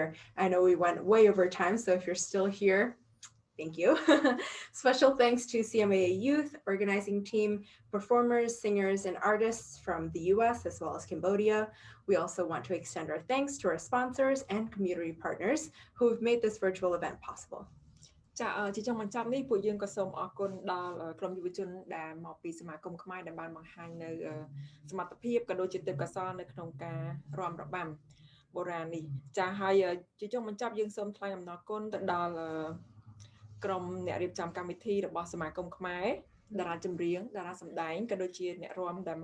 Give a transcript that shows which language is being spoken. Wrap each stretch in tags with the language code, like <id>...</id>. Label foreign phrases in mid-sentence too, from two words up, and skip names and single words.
<en>I know we went way over time, so if you're still here, thank you. Special thanks to CMAA Youth, organizing team, performers, singers, and artists from the US as well as Cambodia. We also want to extend our thanks to our sponsors and community partners who have made this virtual event possible.</en> <km>ចាជាចុងបញ្ចប់នេះពួកយើងក៏សូមអរគុណដល់ក្រុមយុវជនដែលមកពីសមាគមខ្មែរដែលបានបង្ហាញនៅសមត្ថភាពក៏ដូចជាទេពកោសល្យនៅក្នុងការរាំរបាំបុរាណនេះចា ហើយជាចុងបញ្ចប់យើងសូមថ្លែងអំណរគុណទៅដល់ក្រុមអ្នករៀបចំកម្មវិធីរបស់សមាគមខ្មែរតារាចម្រៀងតារាសម្ដែងក៏ដូចជាអ្នករាំដែល</km>